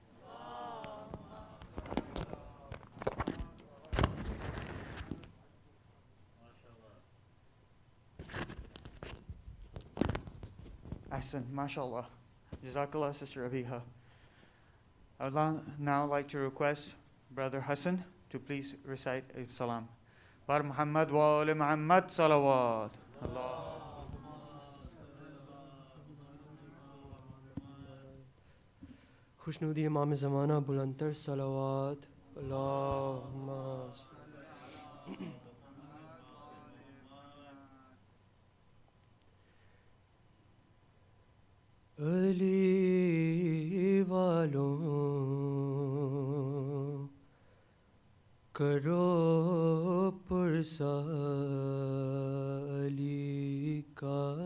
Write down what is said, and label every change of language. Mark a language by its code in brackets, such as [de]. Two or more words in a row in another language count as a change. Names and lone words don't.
[ar] أحسن، ما شاء الله. [en] Jazakallah, Sister Abiha. I would now like to request Brother Hassan to please recite a salam. [ur] بر محمد و آل محمد صلوات. [ar] Allah. [ur] خوشنودی امام زمانہ بلندتر صلوات اللہم علی والوں کرو پرسا علی کا